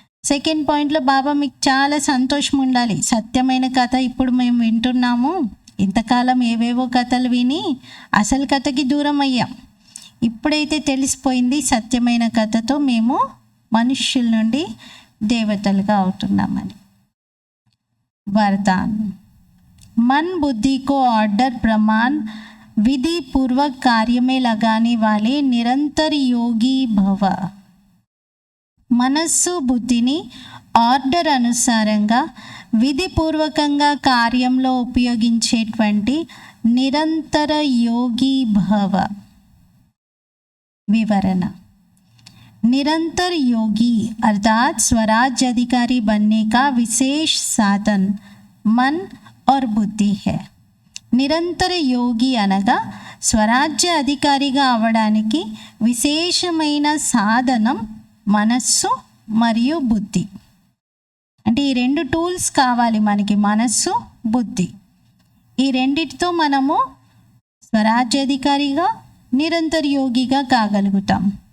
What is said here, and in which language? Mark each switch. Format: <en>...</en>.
<te>Second పాయింట్లో బాబా మీకు చాలా సంతోషం ఉండాలి. సత్యమైన కథ ఇప్పుడు మేము వింటున్నాము. ఇంతకాలం ఏవేవో కథలు విని అసలు కథకి దూరం అయ్యాం. ఇప్పుడైతే తెలిసిపోయింది, సత్యమైన కథతో మేము మనుష్యుల నుండి దేవతలుగా అవుతున్నామని.</te> <hi>वरदान, मन बुद्धि को ऑर्डर प्रमाण विधि पूर्वक कार्य में लगाने वाले निरंतर योगी भव.</hi> <te>మనస్సు బుద్ధిని ఆర్డర్ అనుసారంగా విధిపూర్వకంగా కార్యంలో ఉపయోగించేటువంటి నిరంతర యోగి భవ.</te> <hi>వివరణ, निरंतर योगी अर्थात स्वराज अधिकारी बनने का विशेष साधन मन और बुद्धि है.</hi> <te>నిరంతర యోగి అనగా స్వరాజ్య అధికారిగా అవ్వడానికి విశేషమైన సాధనం మనస్సు మరియు బుద్ధి. అంటే ఈ రెండు టూల్స్ కావాలి మనకి, మనస్సు, బుద్ధి. ఈ రెండిటితో మనము స్వరాజ్యాధికారిగా, నిరంతర యోగిగా కాగలుగుతాం.</te>